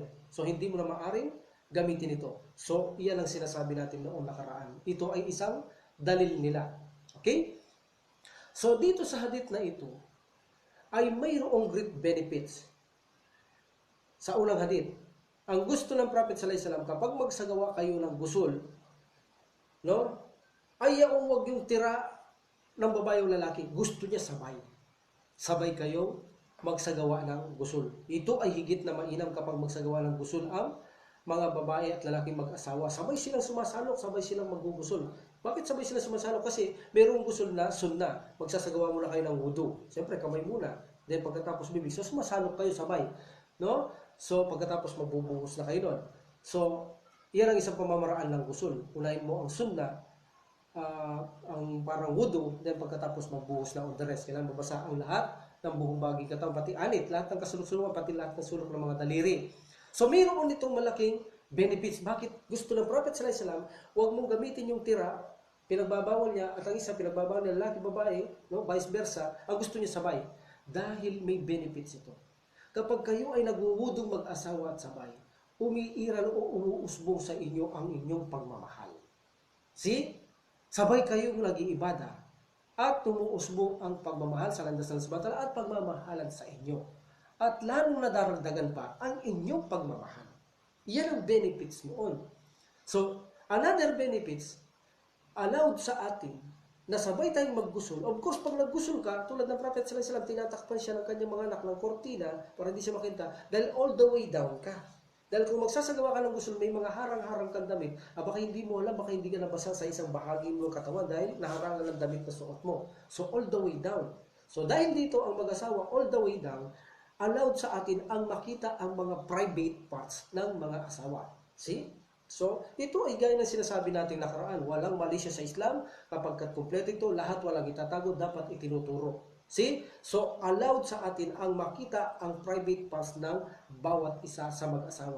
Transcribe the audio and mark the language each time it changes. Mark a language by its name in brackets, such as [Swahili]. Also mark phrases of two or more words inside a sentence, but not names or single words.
[Filipino] So hindi mo na maaring gamitin ito. So iyan ang sinasabi natin noong nakaraan. Ito ay isang dalil nila. Okay? So dito sa hadith na ito ay mayroong [English] great benefits. [Filipino] Sa unang hadith, ang gusto ng Prophet [Arabic] صلى الله عليه وسلم [Filipino] kapag magsagawa kayo ng gusul, no? Ayaw wag yung tira ng babae o lalaki. Gusto niya sabay. Sabay kayo magsagawa ng gusul. Ito ay higit na mainam kapag magsagawa ng gusul ang mga babae at lalaki mag-asawa. Sabay silang sumasalok, sabay silang maggugusul. Bakit sabay silang sumasalok? Kasi mayroong gusul na sunna. Magsasagawa muna kayo ng wudu. Siyempre, kamay muna. Then pagkatapos bibig. So sumasalok kayo sabay. No? So pagkatapos magbubuhos na kayo doon. So, iyan ang isang pamamaraan ng gusul. Unahin mo ang sunna, ang parang wudu, then pagkatapos magbuhos na [English] on the rest. [Filipino] Kailangan mabasa ang lahat ng buong bagay katawan, pati anit, lahat ng kasulok-sulungan, pati lahat ng sulok ng mga daliri. So mayroon itong malaking benefits. Bakit gusto ng Prophet [Arabic] صلى الله عليه وسلم, [Filipino] huwag mong gamitin yung tira, pinagbabawal niya, at ang isa pinagbabawal niya lalaki, babae, no? [English] Vice versa, [Filipino] ang gusto niya sabay. Dahil may benefits ito. Kapag kayo ay nagwuwudong mag-asawa at sabay, umiiral o umuusbong sa inyo ang inyong pagmamahal. See? Sabay kayong nag-iibada at tumuusbong ang pagmamahal sa landas ng sabatala at pagmamahalan sa inyo. At lalong nadaragdagan pa ang inyong pagmamahal. Yan ang benefits noon. So, [English] another benefits, [Filipino] allowed sa atin na sabay tayong maggusul. Of course, pag naggusul ka, tulad ng Prophet [Arabic] صلى الله عليه وسلم, [Filipino] tinatakpan siya ng kanyang mga anak ng kortina para hindi siya makita dahil [English] all the way down [Filipino] ka. Dahil kung magsasagawa ka ng gusul, may mga harang-harang kang damit, baka hindi mo alam, baka hindi ka nabasa sa isang bahagi mo ng katawan dahil naharangan ng damit na suot mo. So, [English] all the way down. [Filipino] So, dahil dito ang mag-asawa, [English] all the way down, [Filipino] allowed sa atin ang makita ang mga [English] private parts [Filipino] ng mga asawa. See? So, ito ay gaya ng sinasabi nating nakaraan. Walang mali siya sa Islam. Kapag kompleto ito, lahat walang itatago, dapat itinuturo. See? So, allowed sa atin ang makita ang [English] private parts [Filipino] ng bawat isa sa mag-asawa.